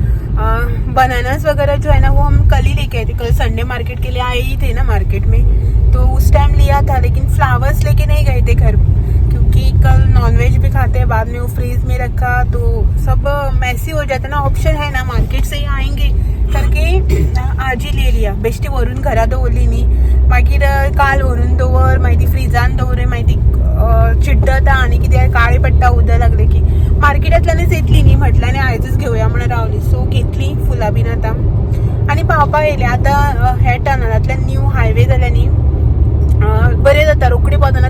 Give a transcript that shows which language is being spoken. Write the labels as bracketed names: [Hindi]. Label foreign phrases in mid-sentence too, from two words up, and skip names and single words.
[Hindi] बनानास वगैरह जो है ना वो हम कल ही लेके आए थे, कल [English] Sunday market [Hindi] के लिए आए ही थे ना मार्केट में, तो उस टाइम लिया था। लेकिन फ्लावर्स लेके नहीं गए थे घर, क्योंकि कल नॉनवेज भी खाते हैं, बाद में वो फ्रीज में रखा तो सब मैसी हो जाता ना। ऑप्शन है ना, मार्केट से ही आएंगे करके आज ही ले लिया। [Konkani] बेश्टी वरून घरा दवरली न्ही, मागीर काल व्हरून दवर, मागीर ती फ्रिजान दवरली, मागीर ती चिड्डता आनी कितें काळे पडटा उदक लागले की मार्केटांतल्यानच येतली न्ही, म्हटलं आनी आयजच घेवया म्हणून रावली। सो घेतली फुलां बीन आतां आनी पावपाक येयले। आतां हे टनलांतल्यान [English] new highway [Konkani] जाल्या न्ही, बरें जाता रोखडी पावतना।